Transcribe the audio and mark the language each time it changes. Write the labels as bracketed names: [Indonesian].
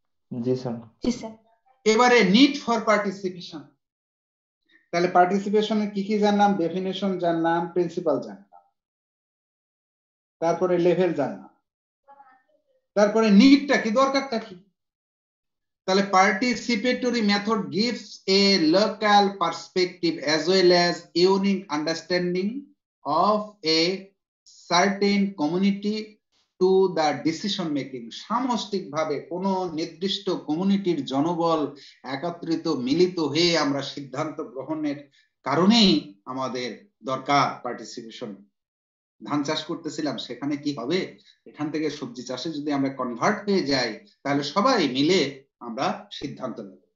[Bangla] জি sir. জি sir. এবারে need for participation. তাহলে পার্টিসিপেশনের কি কি জানলাম? ডেফিনেশন জানলাম, প্রিন্সিপাল জানলাম, তারপরে লেভেল জানলাম, তারপরে নিডটা কি, দরকারটা কি। [English] তাহলে participatory method gives a local perspective as well as unique understanding of a certain community to the decision making. [Bangla] সামষ্টিকভাবে কোন নির্দিষ্ট কমিউনিটির জনবল একত্রিত মিলিত হয়ে আমরা সিদ্ধান্ত গ্রহণের কারণেই আমাদের দরকার পার্টিসিপেশন। ধান চাষ করতেছিলাম, সেখানে কি হবে, এখান থেকে সবজি চাষে যদি আমরা কনভার্ট হয়ে যাই তাহলে সবাই মিলে আমরা সিদ্ধান্ত নেব।